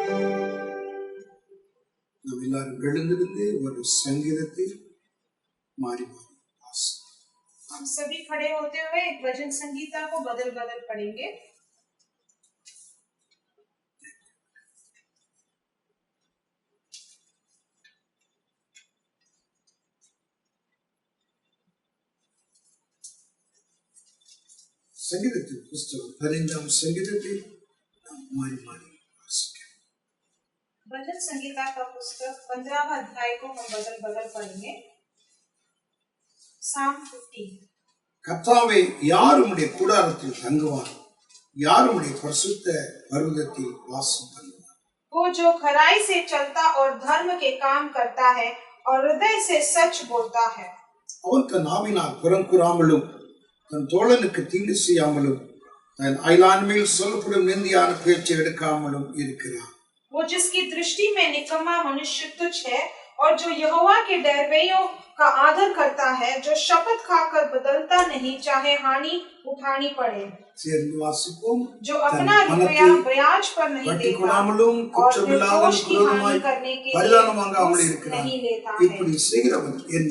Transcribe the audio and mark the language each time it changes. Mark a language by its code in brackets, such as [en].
[ta] நாம் எல்லாரும் எழுந்திருந்து ஒரு சங்கீதத்தை மாறி மாறி வாசிப்போம். [hi] हम सभी खड़े होते हुए एक भजन संगीता को बदल बदल पढ़ेंगे. [ta] சங்கீதத்தின் புஸ்தகம் 15ஆம் சங்கீதத்தில் நாம் மாறி மாறி வாசிக்கிறோம். [hi] भजन संगीता का पुस्तक 15वां अध्याय को हम बदल बदल पढ़ेंगे. [en] Psalm 15. [ta] கர்த்தாவே, யார் உம்முடைய கூடாரத்தில் தங்குவார்? யார் உம்முடைய பரிசுத்த பர்வதத்தில் வாசம் பண்ணுவார்? [hi] वो जो खराई से चलता और धर्म के काम करता है और हृदय से सच बोलता है. [ta] அவன் தன் நாவினால் புறங்கூறாமலும் தன் தோழனுக்கு தீங்கு செய்யாமலும் தன் அயலான்மையில் சொல்லப்படும் நிந்தியான பேச்சை எடுக்காமலும் இருக்கிறான். [hi] वो जिसकी दृष्टि में निकम्मा मनुष्य तुच्छ है और जो यहोवा के डरवैयों का आदर करता है, जो शपथ खाकर बदलता नहीं, चाहे हानि उठानी पड़े. [ta] சேர்ந்து வாசிப்போம். [hi] जो अपना रुपया ब्याज पर नहीं देता और निर्दोष की हानि करने के लिए नहीं लेता है.